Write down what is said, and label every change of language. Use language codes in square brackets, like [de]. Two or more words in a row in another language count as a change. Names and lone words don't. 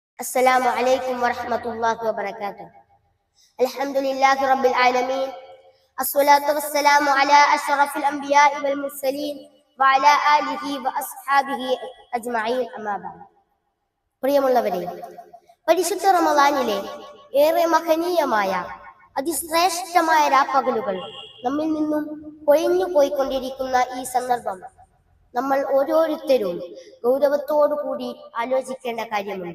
[ar] السلام عليكم ورحمة الله وبركاته. الحمد لله رب العالمين. الصلاة والسلام على أشرف الأنبياء والمرسلين وعلى آله وأصحابه أجمعين أما بعد. [ml] പ്രിയമുള്ളവരെ, പരിശുദ്ധ റമളാനിലെ ഏറെ മഹനീയമായ അതിശ്രേഷ്ഠമായ രാപ്പകലുകൾ നമ്മിൽ നിന്നും കൊഴിഞ്ഞു പോയിക്കൊണ്ടിരിക്കുന്ന ഈ സന്ദർഭം നമ്മൾ ഓരോരുത്തരും ഗൗരവത്തോടു കൂടി ആലോചിക്കേണ്ട കാര്യമുണ്ട്.